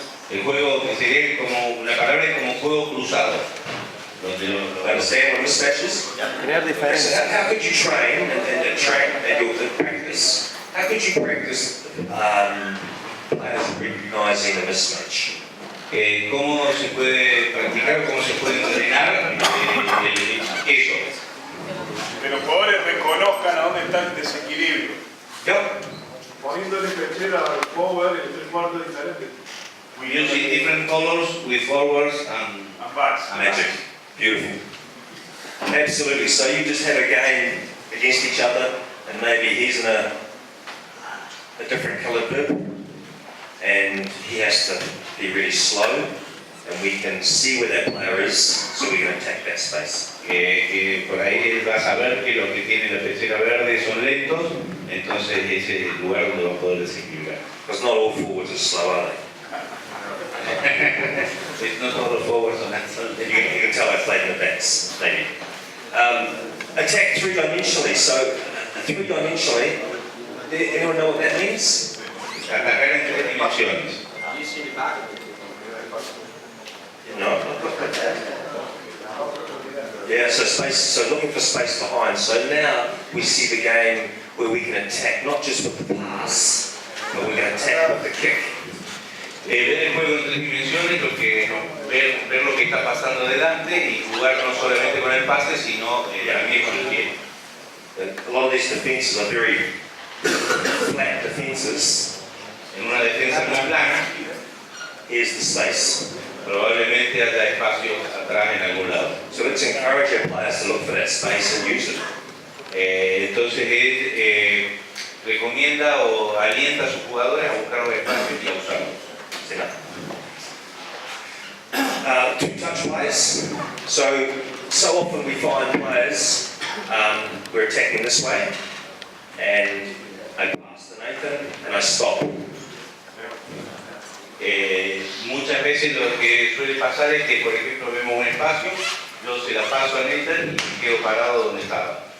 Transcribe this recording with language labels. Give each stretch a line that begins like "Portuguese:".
Spanish: El juego que sería como, la palabra es como juego cruzado. Donde
English: Understand what mismatch is?
Spanish: Crear
English: So
Spanish: diferencias.
English: how could you train and train and your practice? How could you practice players recognizing the mismatch?
Spanish: ¿Cómo se puede practicar, cómo se puede entrenar eso? Que los jugadores reconozcan a dónde está el desequilibrio.
English: Yep.
Spanish: Poniendo segundo defensor al forward y los tres cuartos diferentes.
English: We use different colors with forwards and
Spanish: Ambas.
English: Magic. Beautiful. Absolutely. So you just have a game against each other, and maybe he's in a different coloured bib, and he has to be really slow, and we can see where that player is, so we can attack that space.
Spanish: por ahí él va a saber que los que tienen la pechera verde son lentos, entonces ese es el lugar donde va a poder desequilibrar.
English: Because not all forwards are slow, are they?
Spanish: No todos los forwards son
English: You can tell I played in the backs, maybe. Attack three-dimensionally. So, three-dimensionally, anyone know what that means?
Spanish: atacar en tres dimensiones.
English: You see the back of it.
Spanish: No.
English: Yeah, so looking for space behind. So now we see the game where we can attack, not just with the pass, but we can attack with the kick.
Spanish: Ver el juego en tres dimensiones, ver lo que está pasando delante y jugar no solamente con el pase, sino también con el pie.
English: A lot of these defenses are very flat defenses.
Spanish: En una defensa muy plana,
English: Here's the space.
Spanish: probablemente haya espacio atrás en algún lado.
English: So let's encourage our players to look for that space and use it.
Spanish: Entonces él recomienda o alienta a sus jugadores a buscar los espacios y a usarlos.
English: See that? Two-touch plays. So often we find players, we're attacking this way, and I pass to Nathan, and I stop.
Spanish: Muchas veces lo que suele pasar es que, por ejemplo, vemos un espacio, yo se la paso a Nathan y quedo parado donde estaba.